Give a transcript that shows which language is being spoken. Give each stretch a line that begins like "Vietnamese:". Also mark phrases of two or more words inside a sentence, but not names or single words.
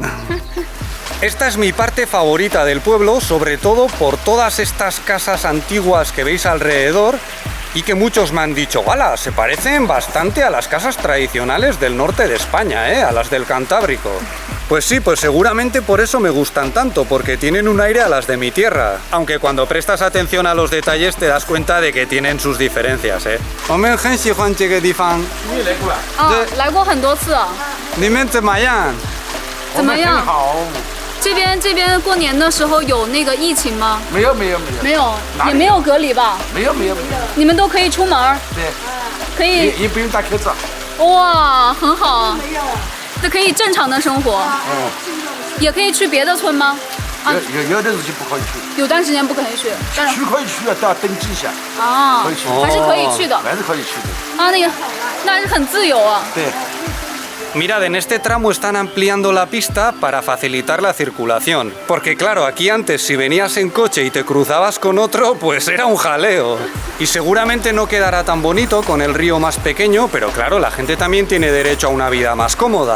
Spanish: Esta es mi parte favorita del pueblo, sobre todo por todas estas casas antiguas que veis alrededor y que muchos me han dicho, ¡hala!, se parecen bastante a las casas tradicionales del norte de España, a las del Cantábrico. Pues sí, pues seguramente por eso me gustan tanto, porque tienen un aire a las de mi tierra. Aunque cuando prestas atención a los detalles te das cuenta de que tienen sus diferencias, ¿eh?
Chinese: 来过很多次啊。你们怎么样？怎么样？这边过年的时候有那个疫情吗？没有，也没有隔离吧？没有。你们都可以出门？对，可以。也不用戴口罩。哇，很好。这可以正常的生活。也可以去别的村吗？有的日期不可以去。有段时间不可以去。去可以去啊，都要登记一下。啊，还是可以去的。还是可以去的。啊，那是很自由啊。对。
Spanish: Mirad, en este tramo están ampliando la pista para facilitar la circulación. Porque claro, aquí antes si venías en coche y te cruzabas con otro, pues era un jaleo. Y seguramente no quedará tan bonito con el río más pequeño, pero claro, la gente también tiene derecho a una vida más cómoda.